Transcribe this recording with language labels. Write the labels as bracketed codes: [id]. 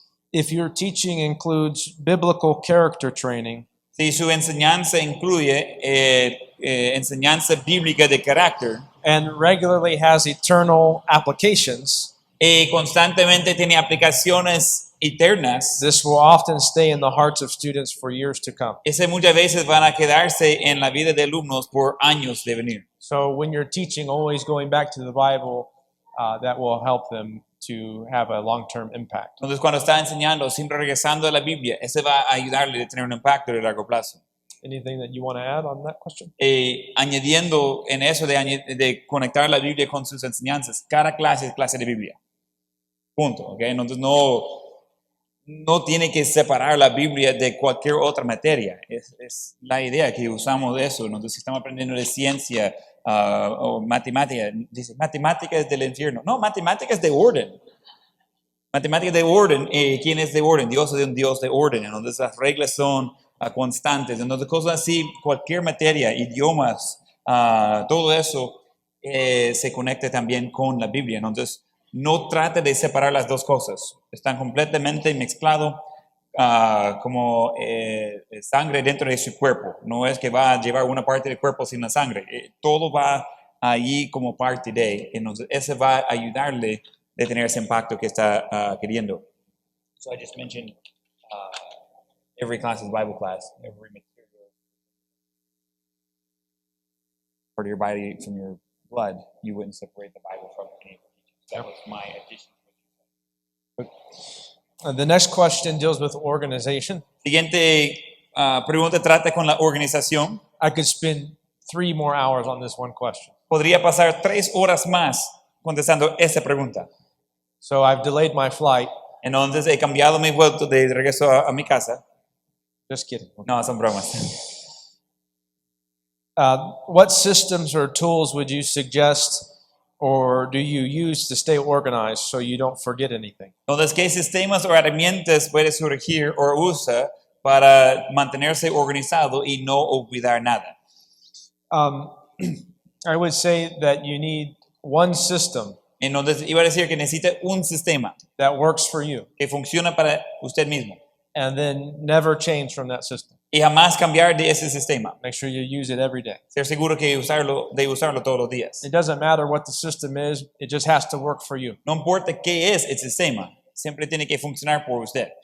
[en] If your teaching includes biblical character training, [es] Si su enseñanza incluye enseñanza bíblica de carácter [en] and regularly has eternal applications, [es] y constantemente tiene aplicaciones eternas, [en] this will often stay in the hearts of students for years to come. [es] ese muchas veces van a quedarse en la vida de alumnos por años de venir. [en] So when you're teaching, always going back to the Bible, that will help them to have a long-term impact. [es] Entonces, cuando está enseñando, siempre regresando a la Biblia, ese va a ayudarle a tener un impacto de largo plazo. [en] Anything that you want to add on that question? [es] Añadiendo en eso de conectar la Biblia con sus enseñanzas, cada clase es clase de Biblia. Punto. ¿Okay? Entonces, no tiene que separar la Biblia de cualquier otra materia. Es la idea que usamos de eso. Entonces, si estamos aprendiendo de ciencia o matemática, dice, matemática es del infierno. No, matemática es de orden. Matemática es de orden. ¿Quién es de orden? Dios es un Dios de orden. Entonces, las reglas son constantes. Entonces, cosas así, cualquier materia, idiomas, todo eso se conecta también con la Biblia. Entonces, no trate de separar las dos cosas. Están completamente mezclados como sangre dentro de su cuerpo. No es que va a llevar una parte del cuerpo sin la sangre. Todo va ahí como parte de. Entonces, ese va a ayudarle a tener ese impacto que está queriendo. [en] So I just mentioned every class is Bible class. Every material. or your body from your blood, you wouldn't separate the Bible from any religion. That was my addition. The next question deals with organization. [es] Siguiente pregunta trata con la organización. [en] I could spend 3 more hours on this one question. [es] Podría pasar 3 horas más contestando esta pregunta. [en] So I've delayed my flight. [es] Entonces he cambiado mi vuelo de regreso a mi casa. [en] Just kidding. [es] No, son bromas. [en] What systems or tools would you suggest or do you use to stay organized so you don't forget anything? [es] Entonces, ¿qué sistemas o herramientas puede surgir o usa para mantenerse organizado y no olvidar nada? [en] I would say that you need one system [es] Entonces, iba a decir que necesita un sistema [en] that works for you [es] que funciona para usted mismo [en] and then never change from that system. [es] y jamás cambiar de ese sistema. [en] Make sure you use it every day. [es] Ser seguro que usarlo todos los días. [en] It doesn't matter what the system is, it just has to work for you. [es] No importa qué es el sistema, siempre tiene que funcionar por usted.